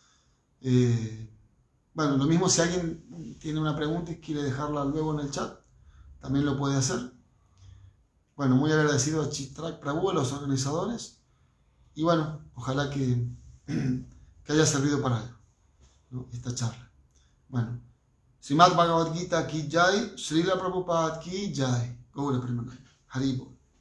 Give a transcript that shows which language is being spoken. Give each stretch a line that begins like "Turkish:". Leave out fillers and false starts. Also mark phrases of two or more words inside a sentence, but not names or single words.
Spanish: Bueno, lo mismo si alguien tiene una pregunta y quiere dejarla luego en el chat, también lo puede hacer. Bueno, muy agradecido a Chitrak Prabhu, a los organizadores. Y bueno, ojalá que haya servido para algo, ¿no? Esta charla. Bueno,
Hindi: Srimad Bhagavad Gita ki jai, Srila Prabhupada ki jai.
Sanskrit: Gaura Premanand. Haribo.